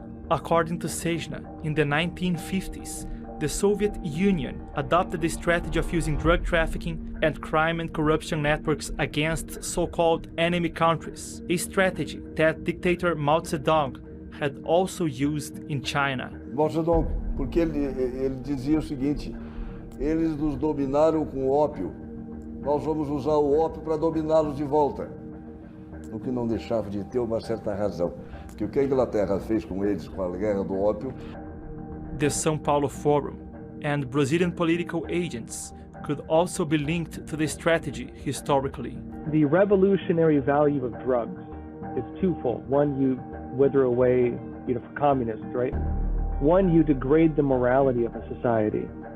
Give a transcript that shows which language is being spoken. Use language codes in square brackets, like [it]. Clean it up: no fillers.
[en] According to Sejna, in the 1950s, the Soviet Union adopted the strategy of using drug trafficking and crime and corruption networks against so-called enemy countries, a strategy that dictator Mao Zedong had also used in China. [pt] Mao Zedong, porque ele dizia o seguinte: eles nos dominaram com ópio, nós vamos usar o ópio para dominá-los de volta. O que não deixava de ter uma certa razão, que o que a Inglaterra fez com eles com a guerra do ópio. [en] The São Paulo Forum and Brazilian political agents could also be linked to the strategy historically. The revolutionary value of drugs is twofold. One, you wither away for communists, right? One, you degrade the morality of a society.